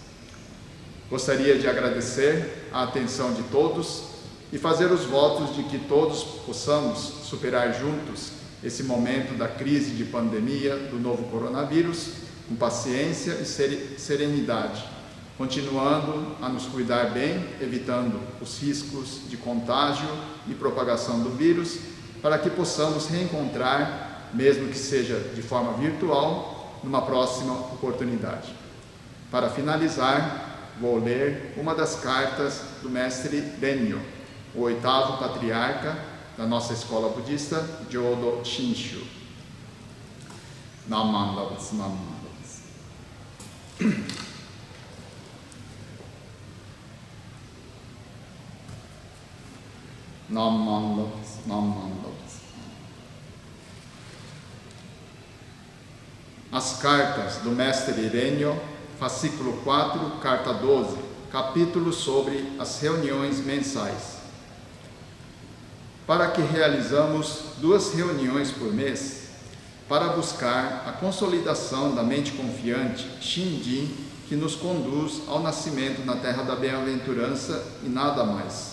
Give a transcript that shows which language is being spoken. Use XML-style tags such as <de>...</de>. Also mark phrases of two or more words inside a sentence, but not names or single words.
<pt>Gostaria de agradecer a atenção de todos e fazer os votos de que todos possamos superar juntos esse momento da crise de pandemia do novo coronavírus com paciência e serenidade, continuando a nos cuidar bem, evitando os riscos de contágio e propagação do vírus, para que possamos reencontrar, mesmo que seja de forma virtual, numa próxima oportunidade. Para finalizar, vou ler uma das cartas do mestre Renyo, o 8º patriarca da nossa escola budista, Jodo Shinshu.</pt> <ja>なんまんだぶつ、なんまんだぶつ. なんまんだぶつ、なんまんだぶつ.</ja> <pt>As cartas do mestre Renyo, fascículo 4, carta 12, capítulo sobre as reuniões mensais. para que realizamos 2 reuniões por mês para buscar a consolidação da mente confiante, Shinjin, que nos conduz ao nascimento na terra da bem-aventurança e nada mais.</pt>